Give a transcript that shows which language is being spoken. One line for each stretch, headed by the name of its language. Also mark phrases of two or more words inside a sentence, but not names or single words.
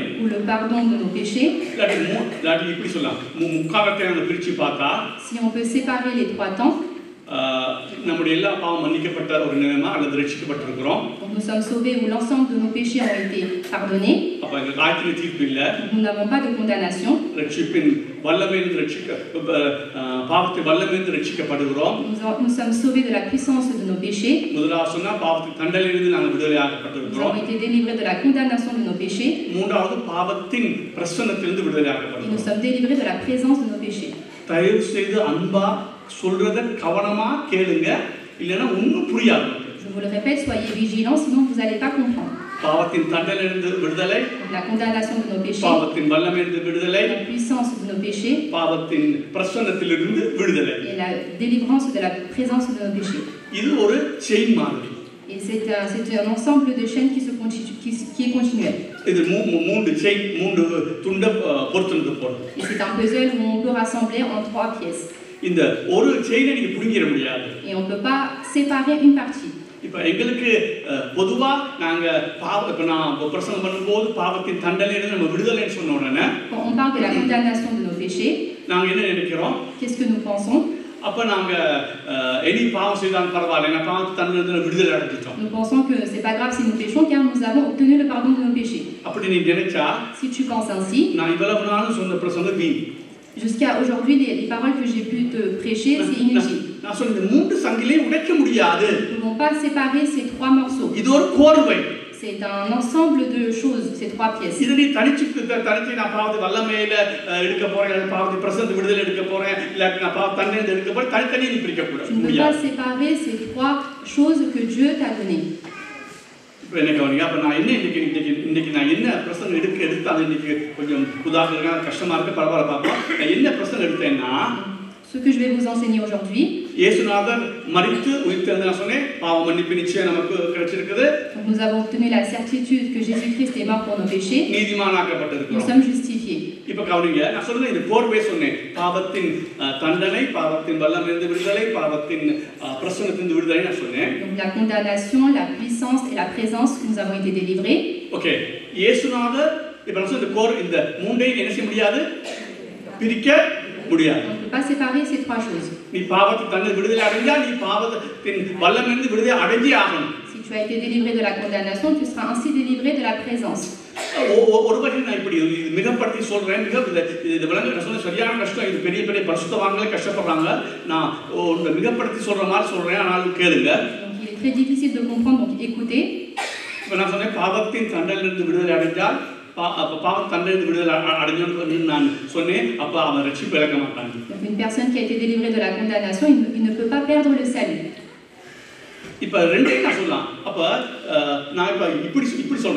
French: ou le pardon de nos péchés.
Tamil: இல்லாட்டி இப்படி சொல்லலாம், முக்காலத்தை நம்ம பிரிச்சு பார்த்தா
French: Si on peut séparer les trois temps,
Tamil: நம்முடைய எல்லா பாவம் மன்னிக்கப்பட்ட ஒரு நிலைமை அல்லது ரட்சிக்கப்பட்டிருக்கிறோம்.
French: donc nous sommes sauvés où l'ensemble de nos péchés ont été pardonnés.
Tamil: அப்ப எங்களுக்கு ஆயத்தின தீர்ப்பு இல்ல.
French: Nous n'avons pas de condamnation.
Tamil: ரட்சிப்பின் வல்லமையிலிருந்து பாவத்தை வல்லமையிலிருந்து ரட்சிக்கப்படுகிறோம்.
French: Nous sommes sauvés de la puissance de nos péchés.
Tamil: முதலாவது சொன்னா பாவத்தின் தண்டனையிலிருந்து நாங்கள் விடுதலையாக்கப்பட்டிருக்கிறோம்.
French: Nous avons été délivrés de la condamnation de nos péchés.
Tamil: மூன்றாவது பாவத்தின் பிரசன்னத்திலிருந்து
French: Et
Tamil: விடுதலையாக்கப்பட்டிருக்கிறோம்.
French: nous sommes délivrés de la présence de nos péchés.
Tamil: தயவு செய்து அன்பா சொல்றத கவனமா கேளுங்க, இல்லனா ஒண்ணும் புரியாது.
French: Je vous le répète, soyez vigilants, sinon vous n'allez pas comprendre.
Tamil: பாவத்தின் தண்டனையிலிருந்து விடுதலை,
French: La condamnation de nos péchés,
Tamil: பாவத்தின் வல்லமையிலிருந்து விடுதலை,
French: la puissance de nos péchés
Tamil: பாவத்தின் பிரசன்னத்திலிருந்து விடுதலை.
French: et la délivrance de la présence de nos péchés.
Tamil: இது ஒரு செயின் மாதிரி.
French: Et c'est un ensemble de chaînes qui est continuel.
Tamil: இது மூன்று செயின், மூன்று துண்ட பொறுத்துனது போல.
French: Et c'est un puzzle où on peut rassembler en 3 pièces.
Tamil: இந்த ஒரு செயினை நீங்க புரிஞ்சிட முடியாது.
French: Et on ne peut pas séparer une partie.
Tamil: இப்ப எங்களுக்கு பொதுவா நாங்க இப்ப நான் பிரசங்கம் பண்ணும்போது பாவத்தின் தண்டனையிலிருந்து நம்ம விடுதலைன்னு சொன்ன உடனே
French: Quand on parle de la condamnation de nos péchés,
Tamil: நாங்க என்ன நினைக்கிறோம்?
French: qu'est-ce que nous pensons?
Tamil: அப்ப நாங்க இனி பாவம் செய்தாலும் பரவாயில்லை, நான் பாவத்தின் தண்டனையிலிருந்து விடுதலை அடைஞ்சிட்டோம்.
French: Nous pensons que c'est pas grave si nous péchons car nous avons obtenu le pardon de nos péchés.
Tamil: அப்படி நீ நினைச்சா
French: Si tu penses ainsi,
Tamil: நான் இவ்வளவு நாளும் சொன்ன பிரசங்கம் வீண்.
French: jusqu'à aujourd'hui, les paroles que j'ai pu te prêcher, c'est inutile.
Tamil: நான் சொன்ன இந்த மூன்று சங்கிலியை உடைக்க முடியாது.
French: Nous ne pouvons pas séparer ces 3 morceaux.
Tamil: இது ஒரு கோர்வை.
French: C'est un ensemble de choses, ces 3 pièces.
Tamil: இது நீ தனிச்சு நான் பாவத்தை வல்லமையில எடுக்க போறேன், இல்ல பாவத்தை பிரசன்ன விடுதலை எடுக்க போறேன், இல்ல நான் பாவ தண்டனை எடுக்க போறேன், தனித்தனியா நீ பிரிக்க கூடாது.
French: Tu ne peux pas séparer ces 3 choses que Dieu t'a données.
Tamil: இப்போ என்ன கவனிங்க, அப்ப நான் என்ன இன்னைக்கு நான் என்ன பிரசங்கம் எடுத்து அது இன்னைக்கு கொஞ்சம் உதாரணம் கஷ்டமா இருக்கு, பரவாயில்ல பார்ப்போம். நான் என்ன பிரசங்கம் எடுத்தேன்னா,
French: Ce que je vais vous enseigner aujourd'hui,
Tamil: இயேசுநாதர் மரித்து உயிர்த்தெழுந்து நான் சொன்னேன், பாவ மன்னிப்பு நிச்சயம் நமக்கு கிடைச்சிருக்குது.
French: nous avons obtenu la certitude que Jésus-Christ est mort pour nos péchés.
Tamil: நீதிமானாக்கப்பட்டிருக்கிறோம்.
French: Nous sommes justifiés.
Tamil: இப்ப கவனிங்க, நான் சொல்றது இந்த கோர்வை சொன்னேன். பாவத்தின் தண்டனை, பாவத்தின் வல்லமையிலிருந்து விடுதலை, பாவத்தின் பிரசன்னத்திலிருந்து விடுதலை நான் சொன்னேன்.
French: Donc la condamnation, la puissance et la présence que nous avons été délivrés.
Tamil: ஓகே, இயேசுநாதர் இப்ப நான் சொன்ன இந்த மூன்றையும் என்ன செய்ய முடியாது, பிரிக்க முடியாது.
French: On ne peut pas séparer ces 3 choses.
Tamil: நீ பாவத்தின் தண்டனை விடுதலை அடைஞ்சா நீ பாவத்தின் வல்லமையிலிருந்து விடுதலை அடைஞ்சே ஆகணும்.
French: Si tu as été délivré de la condamnation, tu seras ainsi délivré de la présence.
Tamil: ஒரு வகையில் நான் இப்படி மிகப்படுத்தி சொல்றேன், இது விளங்க சொன்ன சரியான கஷ்டம். இது பெரிய பெரிய பரிசுத்தவான்களே கஷ்டப்படுறாங்க. நான் மிகப்படுத்தி சொல்ற மாதிரி சொல்றேன், ஆனாலும் கேளுங்க.
French: Donc il est très difficile de comprendre, donc écoutez.
Tamil: இப்ப நான் சொன்னேன் பாவத்தின் தண்டனையிலிருந்து விடுதலை அடைஞ்சால் பாவத்தின் தண்டனையிலிருந்து விடுதலை அடைஞ்சோன்னு நான் சொன்னேன். அப்ப அவன் ரட்சிப்பு இழக்க மாட்டாங்க.
French: Donc une personne qui a été délivrée de la condamnation, il ne peut pas perdre le salut.
Tamil: இப்ப ரெண்டையும் நான் சொல்லலாம். அப்ப நான் இப்ப இப்படி சொல்றேன்.